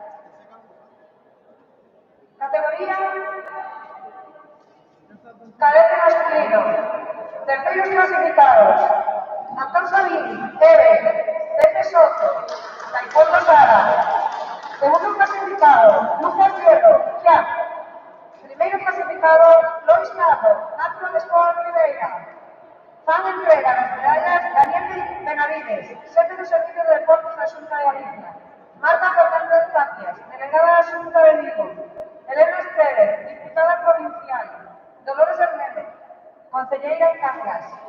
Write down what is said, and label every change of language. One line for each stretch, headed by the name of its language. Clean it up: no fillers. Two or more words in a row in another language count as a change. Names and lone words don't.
Spanish: Categoría cadete masculino. Terceros clasificados: Antón Sabini, Eve, Pepe Soto, Taekwondo Sara. Segundo clasificado: Lucas Hierro, Jack.
Galician: Primeiro clasificado: Lois Carro, Natural Sport Ribeira. Fan entrega das medallas Daniel Benavides, xefe do Servicio de Deportes da Xunta de Galicia. Marta Fernández Tapias, delegada da Xunta de Vigo. Elena Estérez, diputada provincial. Dolores Hernández, concelleira en Cangas.